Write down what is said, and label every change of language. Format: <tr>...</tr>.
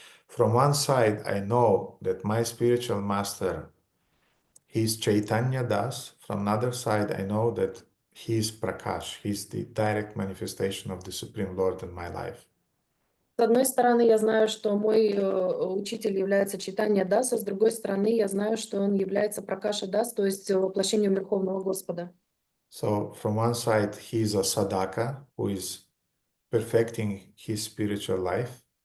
<en>From one side, I know that my spiritual master, he is Chaitanya Das. From another side, I know that he is Prakash. He is the direct manifestation of the Supreme Lord in my life.</en> <ru>С одной стороны, я знаю, что мой учитель является Чайтанья Даса, с другой стороны, я знаю, что он является Пракаша Дас, то есть воплощением Верховного Господа.</ru> <en>So from one side, he is a sadhaka who is perfecting his spiritual life.</en>